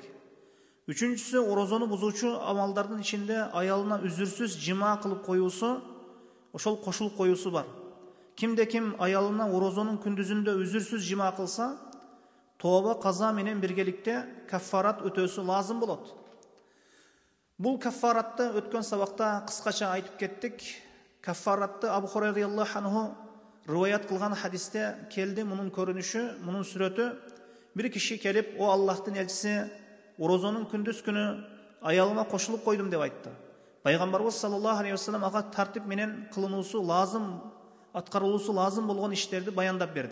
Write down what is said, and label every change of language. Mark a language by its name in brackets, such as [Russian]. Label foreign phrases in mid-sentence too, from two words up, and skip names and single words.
[Kyrgyz] Үчүнчүсү, орозону бузуучу амалдардын ичинде аялына үзүрсүз жыма кылып коюусу, ошол кошулуп коюусу бар. Кимде ким аялына орозонун күндүзүндө үзүрсүз жыма кылса, тоба каза менен биргеликте каффарат өтөөсү лазым болот. Бул каффаратты өткөн сабакта кыскача айтып кеттик. Каффаратты Абу Хурайра [Arabic] رضي الله عنه [Kyrgyz] риваят кылган хадисте келди. Мунун көрүнүшү, мунун сүрөтү: бир киши келип, о Аллахтын элчиси, орозонун күндүз күнү аялыма кошулуп койдум деп айтты. Пайгамбарыбыз [Arabic] صلى الله عليه وسلم [Kyrgyz] ага тартип менен кылынуусу лазым, аткарылуусу лазым болгон иштерди баяндап берди.